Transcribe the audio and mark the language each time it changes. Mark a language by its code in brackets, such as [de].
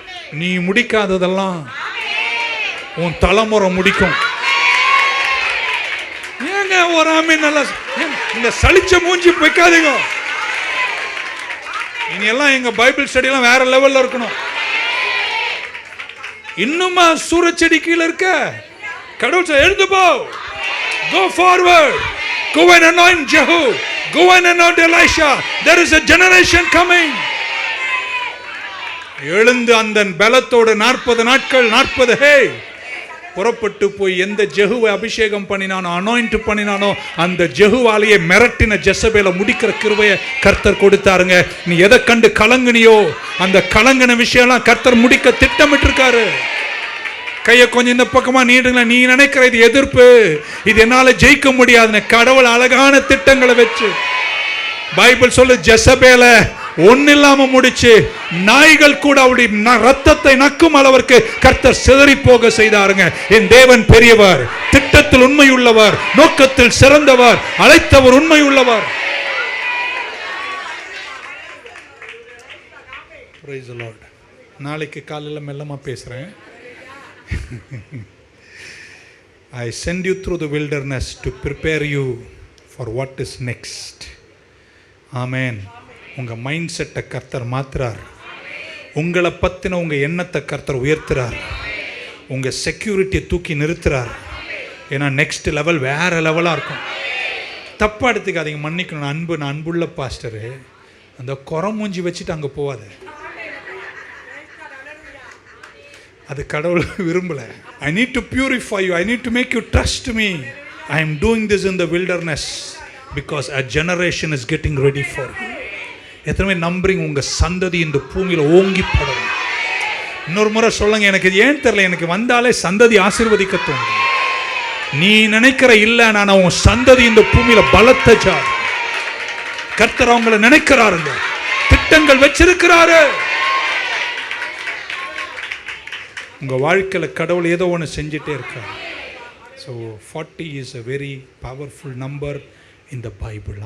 [ta] நீ முடிக்காததெல்லாம் உன் தலைமுறை முடிக்கும். ஏங்க ஒரு ஆமே நல்லா, இந்த சலிச்ச மூஞ்சி வைக்காதீங்க. இனி எல்லாம் எங்க பைபிள் ஸ்டடி எல்லாம் வேற லெவல்ல இருக்கணும். இன்னுமா சூரச்செடி கீழே இருக்க? கடவுள் எழுந்து போ, [en] go forward, go and anoint Jehu, Go and anoint Elisha. There is a generation coming. [ta] எழுந்து அந்த பலத்தோடு 40 நாட்கள் 40 புறப்பட்டு போய் எந்த ஜெகுவை அபிஷேகம் பண்ணினானோ அனாயிண்ட் பண்ணினானோ அந்த ஜெகுவாலேயே மிரட்டின ஜெசபேலை முடிக்கிற கிருபையை கர்த்தர் கொடுத்தாருங்க. நீ எதை கண்டு கலங்குனியோ அந்த கலங்கின விஷயம்லாம் கர்த்தர் முடிக்க திட்டமிட்டு இருக்காரு. கையை கொஞ்சம் இந்த பக்கமா நீடுங்களா. நீ நினைக்கிற இது எதிர்ப்பு, இது என்னால ஜெயிக்க முடியாதுன்னு கடவுள் அழகான திட்டங்களை வச்சு பைபிள் சொல்லு ஜெசபேல ஒன்னு இல்லாம முடிச்சு நாய்கள் கூட அவருடைய ரத்தத்தை நக்கும் அளவிற்கு கர்த்தர் சிதறி போக செய்தாருங்க. என் தேவன் பெரியவர், திட்டத்தில் உண்மை உள்ளவர், நோக்கத்தில் சிறந்தவர், அழைத்தவர் உண்மை உள்ளவர். [en] Praise the Lord. [ta] நாளைக்கு காலையில் மெல்லமா பேசுறேன். [en] I send you through the wilderness to prepare you for what is next. [ta] Amen. உங்க மைண்ட் செட்டை கர்த்தர் மாத்துறார். உங்களை பத்தின உங்க எண்ணத்தை கர்த்தர் உயர்த்துறார். உங்க செக்யூரிட்டியை தூக்கி நிறுத்துறார். ஏன்னா நெக்ஸ்ட் லெவல் வேற லெவலா இருக்கும். தப்பா எடுத்துக்காதீங்க, மன்னிக்கணும். நான் அன்புள்ள பாஸ்டரு, அந்த குறமூஞ்சி வச்சுட்டு அங்க போவாது. அது கடவுள் விரும்பல. [en] I need to purify you. I need to make you trust me. I am doing this in the wilderness because a generation is getting ready for you. [ta] எத்தனை நம்புறீங்க உங்க சந்ததி இந்த பூமியில ஓங்கி படும்? இன்னொரு முறை சொல்லுங்க. எனக்கு ஏன் தெரியல, எனக்கு வந்தாலே சந்ததி ஆசீர்வதிக்க தோணும். நீ நினைக்கிற இல்ல, நான் உன் சந்ததி இந்த பூமியில பலத்த ஜாதி. கர்த்தர் அவங்களை நினைக்கிறாருங்க, திட்டங்கள் வச்சிருக்கிறாரு. உங்க வாழ்க்கையில கடவுள் ஏதோ ஒன்று செஞ்சுட்டே இருக்காரு. [en] So 40 is a very powerful number in the Bible.